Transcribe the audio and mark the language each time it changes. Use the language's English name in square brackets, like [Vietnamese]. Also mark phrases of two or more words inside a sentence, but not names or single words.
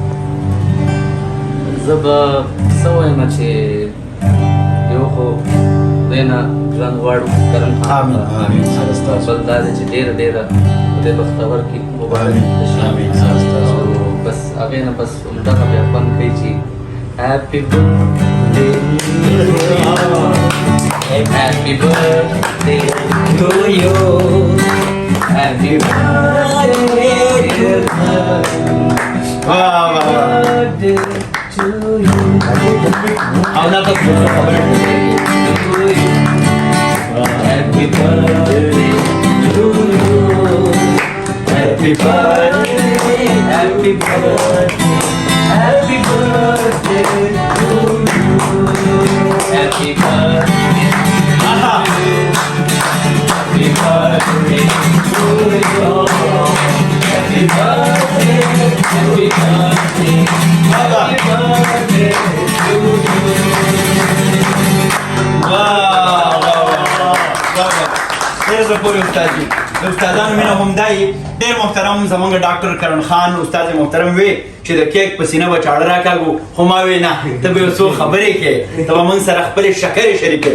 [Pashto] زه به څه وایم چې یو خو خدای نه ژوند غواړو کرم خان بل دا دی چې ډېره خدای بختور کړي مبارک شي بس هغې نه بس همدغه بیا خوند کوي چې [English] Happy birthday Happy birthday to you Happy birthday to you [Pashto] او نه ته خبره [English] Happy birthday to you Happy birthday Happy birthday Happy birthday to you Happy birthday Happy birthday to you Happy birthday Happy birthday Happy birthday to you [Pashto] ډېر زه پورې استاد جي د استادانو مینه هم دا یي. ډېر محترم زموږ ډاکټر کرن خان استاد محترم وی چې د کیک په سینه به چاړه راکاږو خو ما وی نه ته به یو څو خبرې کوې ته به موږ سره خپلې شکرې شریکوې.